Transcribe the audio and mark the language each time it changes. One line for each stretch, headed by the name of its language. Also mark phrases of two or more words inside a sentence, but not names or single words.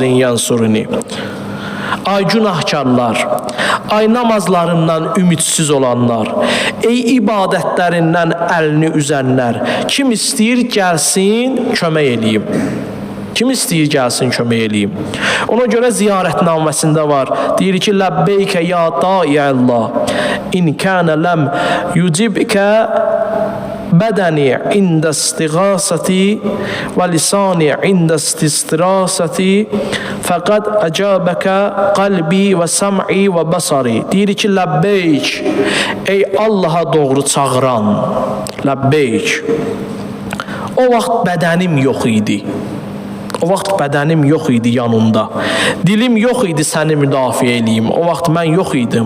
Arabic: هل من ناصر ينصرني.
Azerbaijani: ay günahkarlar, ay namazlarından ümidsiz olanlar, ey ibadətlərindən əlini üzənlər, kim istəyir gəlsin, kömək eləyim. Kim istəyir gəlsin, kömək eləyim. Ona görə ziyarətnaməsində var. Deyir ki,
Arabic: لبيك يا داعي الله إن كان لم يجبك بدني عند استغاثتي ولساني عند استستراستي فقد أجابك قلبي وسمعي وبصري.
Azerbaijani: Deyir ki, Ləbbeyk, ey Allaha doğru çağıran, Ləbbeyk. O vaxt bədənim yox idi. O vaxt bədənim yox idi yanında. Dilim yox idi səni müdafiə eləyim. O vaxt mən yox idim.